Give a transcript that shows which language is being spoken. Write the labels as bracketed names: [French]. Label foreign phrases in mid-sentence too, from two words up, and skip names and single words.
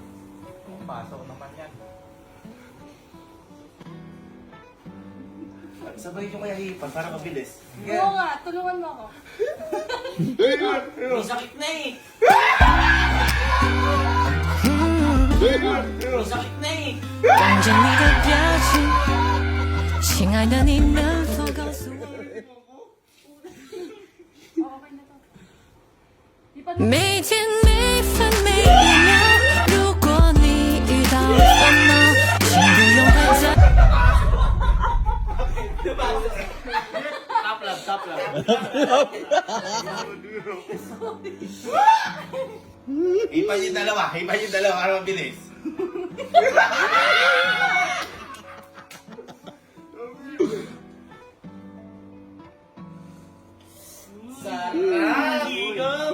[Filipino] Pasok naman yan. Sabay nyo kaya hipan para mabilis. Oo nga, tulungan mo ako. May sakit na eh. May sakit na eh. [Chinese] 望着你的表情，亲爱的，你能否告诉我？ [Filipino] Okay na to. Ipan mo. [Chinese] 每天每分每一秒，如果你遇到烦恼，请不用太在。 [Filipino] Top lang. Hipan yung dalawa para mabilis. Sarap! Higop!